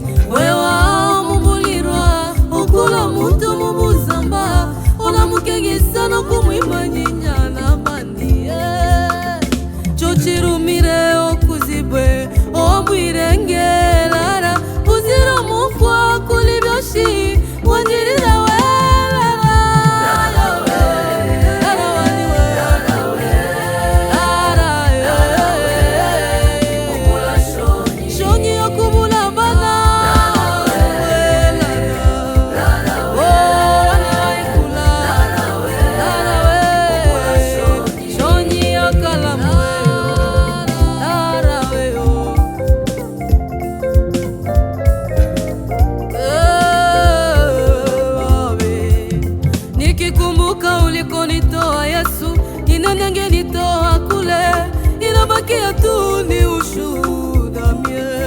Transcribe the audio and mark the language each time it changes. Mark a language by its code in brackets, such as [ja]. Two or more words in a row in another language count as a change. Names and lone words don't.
[shr] We wa mumulirwa, ukula muntu mubuzamba, ona mukengesa no kumwima nyinya na bandiye. Chochirumire okuzibwe, ombwire ngelala, buzira mufwa kuli byoshi wanjirira we, lala. Lala we, lala we, lala we, lala we, mukula shonyi. Shonyi yokubula bana. Lala we, lala we, lala we, mukula shonyi. Shonyi yokala mwe. Lala we, oh. Eh, wawe. [sw] Nikikumbuka ulikonitoa Yesu, ni nani angenitoa kule? Inabakia tu ni ushuhuda mie.